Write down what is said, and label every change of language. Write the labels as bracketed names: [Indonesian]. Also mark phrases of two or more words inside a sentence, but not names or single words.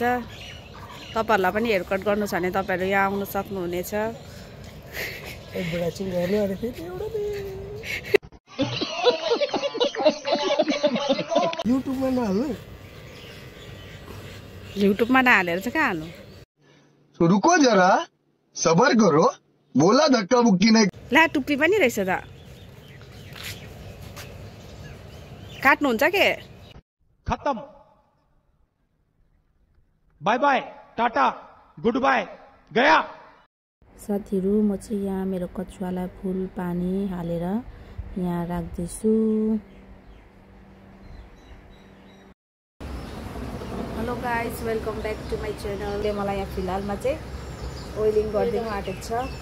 [Nepali] तपाईहरुलाई पनि [English] hair cut [Nepali] गर्नु छ भने तपाईहरु यहाँ आउन सक्नुहुनेछ। युट्युबमा नहाल्नु। युट्युबमा नहालेर चाहिँ कहाँ हाल्नु? [Hindi] रुको जरा सबर करो बोला धक्का बुक्की नहीं। [Nepali] ला टुप्पी पनि रहेछ त। काट्नुहुन्छ के? [English] खत्म। bye bye tata good bye गया। [Nepali] साथीहरु म चाहिँ यहाँ मेरो कछुवालाई फुल पानी हालेर यहाँ राख्दैछु। [English] hello guys welcome back to my channel. [Nepali] मलाई यहाँ फिलहालमा चाहिँ ओइलिङ गरिदिनु आँटेको छ।